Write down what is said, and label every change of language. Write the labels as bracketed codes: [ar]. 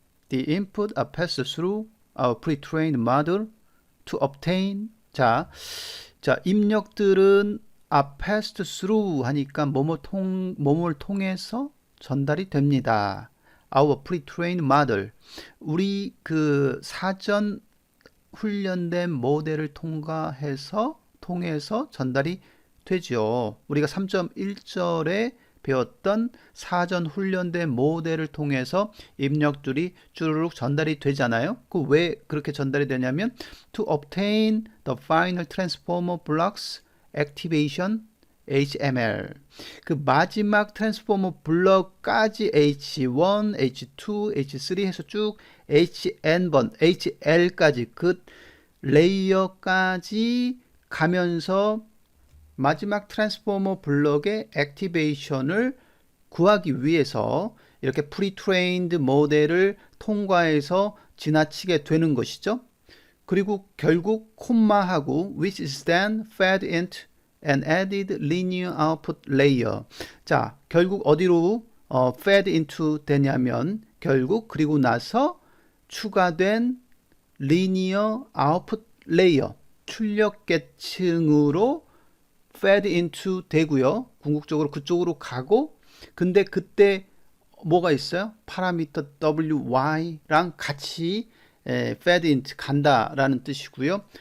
[en] The input are passed through our pre-trained model to obtain. [ko] 자, 입력들은 [en] are passed through [ko] 하니까 뭐뭘 통해서 전달이 됩니다. [en] Our pre-trained model. [ko] 우리 그 사전 훈련된 모델을 통해서 전달이 되죠. 우리가 3.1절에 배웠던 사전 훈련된 모델을 통해서 입력들이 쭈르륵 전달이 되잖아요. 그 왜 그렇게 전달이 되냐면 [en] to obtain the final transformer blocks activation HML. [ko] 그 마지막 트랜스포머 블럭까지 H1, H2, H3 해서 쭉 HN번, HL까지 그 레이어까지 가면서 마지막 트랜스포머 블럭의 액티베이션을 구하기 위해서 이렇게 프리트레인드 모델을 통과해서 지나치게 되는 것이죠. 그리고 결국 콤마하고 [en] which is then fed into an added linear output layer. [ko] 자, 결국 어디로 [en] fed into [ko] 되냐면 결국 그리고 나서 추가된 linear output layer 출력 계층으로 [en] fed into [ko] 되고요. 궁극적으로 그쪽으로 가고 근데 그때 뭐가 있어요? 파라미터 wy랑 같이 [en] fed into [ko] 간다라는 뜻이고요.